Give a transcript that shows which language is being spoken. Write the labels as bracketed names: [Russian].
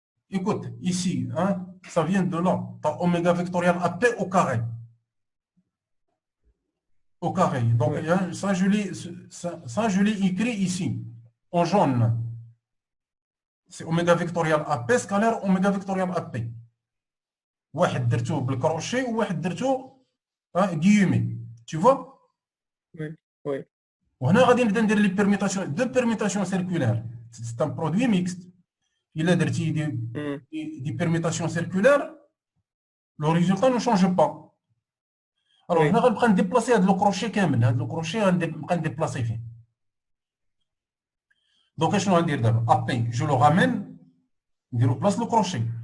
[French] Écoute, ici, hein, ça vient de là. Tu as oméga vectoriel AP au carré. Au carré. Donc, Oui. hein, ça, je l'ai écrit ici, en jaune. C'est oméga vectoriel AP scalaire oméga vectoriel AP. [Arabic] واحد درتو بالكروشي وواحد درتو guillemets. [French] Tu vois? Oui, oui. [Arabic] وهنا غادي نبدا ندير لي بيرميتاسيون دو بيرميتاسيون سيركولير. [French] C'est un produit mixte. Il a des permutations circulaires, le résultat ne change pas. Alors, Oui. on va prendre déplacer le crochet كامل. Le crochet on va déplacer فيه. Donc, je vais dire d'abord, après, je le ramène, je replace le crochet.